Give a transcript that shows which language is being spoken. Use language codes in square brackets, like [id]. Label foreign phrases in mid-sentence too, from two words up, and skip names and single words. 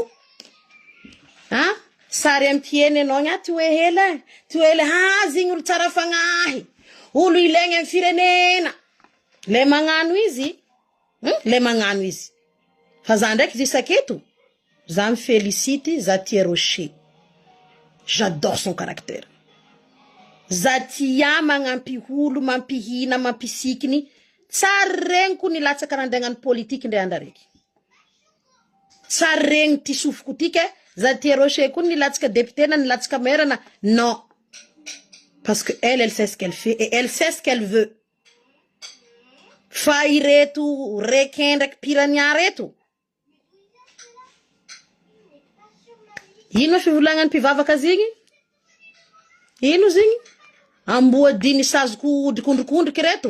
[fr] Hein? [mg] Sary ampieny anao nyaty hoe hela. Ty hoe ha zegny olo tsara fagnahy. Olo ilaigny amin'ny firenena. Le magnano izy. Le magnano izy. Fa za ndraiky izy saketo. [fr] Za me félicite Zatia Rocher. J'adore son caractère. [mg] Zatia magnampy olo, mampihina, mampisikiny. Tsara regny ko nilatsaka randegnany politique ndre andrareky. Tsara regny ty sofiko tike. Zatia Rocher ko nilatsaka député na nilatsaka maire na. [fr] Non. Parce que elle sait ce qu'elle fait et elle sait ce qu'elle veut. [mg] Fa ireto requin ndraiky piranha reto. Ino fivolagnany mpivavaka zegny? Ino zegny? Amboa diny sazoko odikondrikondriky reto.